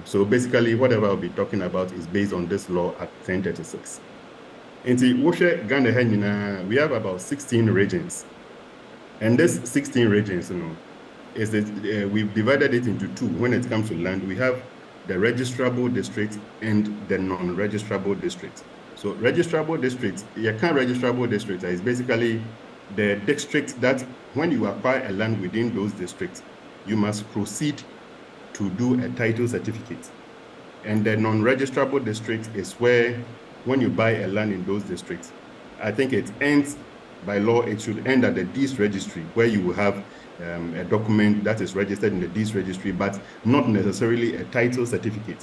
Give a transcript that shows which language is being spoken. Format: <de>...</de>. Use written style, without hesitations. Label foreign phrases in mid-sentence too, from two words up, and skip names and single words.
<en>So basically, whatever I'll be talking about is based on this law, Act 1036. In the Ghana, we have about 16 regions. And this 16 regions, we've divided it into two. When it comes to land, we have the registrable district and the non-registrable district. So registrable district, registrable district is basically the district that when you acquire a land within those districts, you must proceed to do a title certificate. And the non-registrable district is where when you buy a land in those districts, I think it ends by law, it should end at the deeds registry, where you will have a document that is registered in the deeds registry, but not necessarily a title certificate.</en>